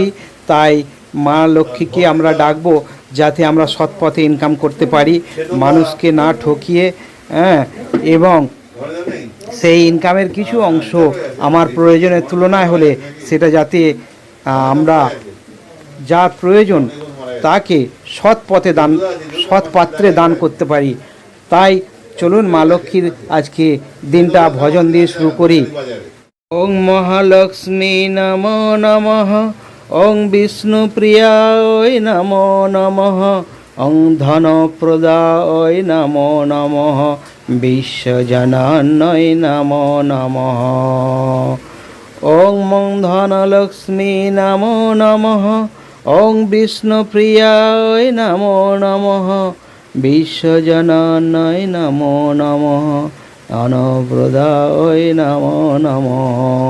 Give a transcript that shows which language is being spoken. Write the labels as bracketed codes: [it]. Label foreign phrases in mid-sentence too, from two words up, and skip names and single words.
[bn] তাই মা লক্ষ্মীকে আমরা ডাকবো যাতে আমরা সৎ পথে ইনকাম করতে পারি, মানুষকে না ঠকিয়ে, এবং সেই ইনকামের কিছু অংশ আমার প্রয়োজনের তুলনায় হলে সেটা যাতে আমরা যা প্রয়োজন তাকে সৎ পথে দান, সৎ পাত্রে দান করতে পারি। তাই চলুন মা লক্ষ্মীর আজকে দিনটা ভজন দিয়ে শুরু করি। [sa] ওং মহালক্ষ্মী নমো নমঃ, ওং বিষ্ণুপ্রিয়ায় নমো নমঃ, ওং ধনপ্রদায় নমো নমঃ, বিশ্বজনান্নয় নমো নমঃ। ওং ধনলক্ষ্মী নমো নমঃ, ওং বিষ্ণুপ্রিয়ায় নমো নমঃ, বিশ্বজনান্নয় নমো নমঃ, ধনপ্রদায় নমো নমঃ।